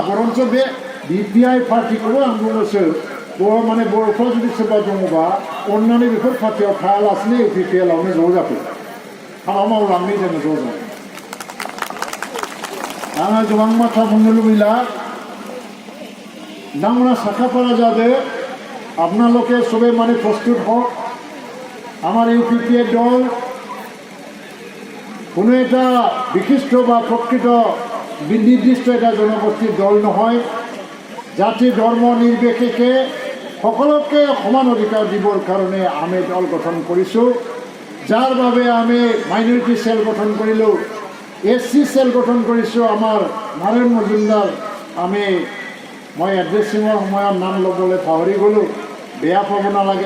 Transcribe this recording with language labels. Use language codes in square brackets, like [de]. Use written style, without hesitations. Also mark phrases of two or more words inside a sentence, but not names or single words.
[brx] बरन्स बे बिपिआइ पार्टिखौबो आं बुङोसो, माने बर'फ्रा जुदि सोरबा दङबा अननानै बेफोर पार्टियाव थायालासिनो UPPLआवनो ज' जाफै, हाबा मावलांनो जोङो ज' ज'। आङो गोबां बाथ्रा बुंनो लुबैला। नोंथांमोना साखाफारा जादो, [as] আপনালোকে সবে মানে প্রস্তুত হোক। আমার UPPL দল কোনো এটা বিশিষ্ট বা প্রকৃত নির্দিষ্ট এটা জনগোষ্ঠীর দল নহয়। জাতি ধর্ম নির্বিশেষে সকলকে সমান অধিকাৰ দিবৰ কাৰণে আমি দল গঠন কৰিছোঁ, যাৰ বাবে আমি [en] minority cell [as] গঠন কৰিলোঁ, SC সেল গঠন কৰিছোঁ। আমাৰ নাৰায়ণ মজুমদাৰ মই এড্ৰেছিঙৰ সময়ত নাম ল'বলৈ পাহৰি গ'লোঁ, বেয়া পাব নালাগে।